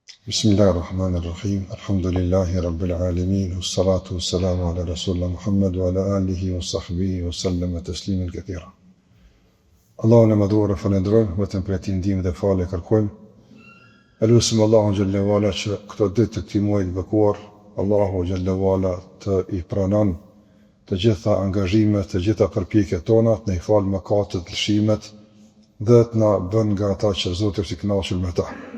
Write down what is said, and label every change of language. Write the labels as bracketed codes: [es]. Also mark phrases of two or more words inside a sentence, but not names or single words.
[ar] بسم الله الرحمن الرحيم. الحمد لله رب العالمين. والصلاة والسلام على رسول الله محمد وعلى آله وصحبه وسلم تسليما كثيرا. [sq] Allahun e madhuar e falenderojmë, vetëm për ti ndihmë dhe falë kërkojmë. Elusim Allahun [ar] جل وعلا [sq] që këto ditë të këtij muaji të bekuar, Allahu [ar] جل وعلا [sq] të i pranon të gjitha angazhimet, të gjitha përpjekjet tona, të na i falë mëkatet, lëshimet dhe të na bën nga ata që Zoti është i kënaqur me ta.